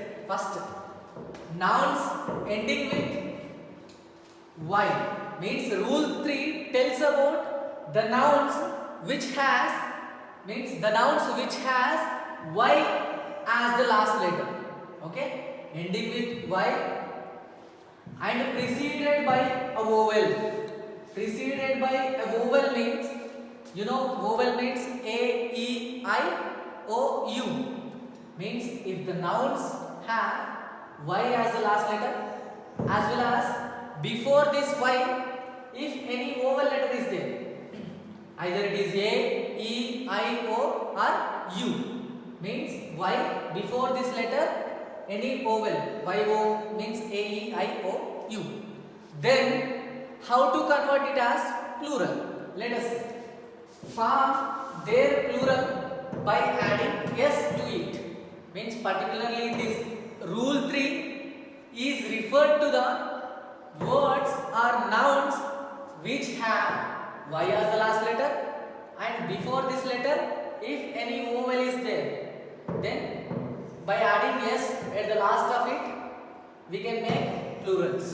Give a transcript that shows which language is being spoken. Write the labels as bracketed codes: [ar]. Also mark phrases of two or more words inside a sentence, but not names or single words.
[en] First, nouns ending with y means rule 3 tells about the nouns which has y as the last letter. Okay, ending with y and preceded by a vowel. Preceded by a vowel means, you know, vowel means a, e, I, o, u. Means if the nouns have y as the last letter, as well as before this y, if any vowel letter is there, either it is a, e, I, o or u. Means y before this letter, any vowel, y, o means a, e, I, o, u. Then how to convert it as plural? Let us form their plural by adding s to it. Means particularly this rule 3 is referred to the words or nouns which have y as the last letter, and before this letter if any vowel is there, then by adding s at the last of it we can make plurals.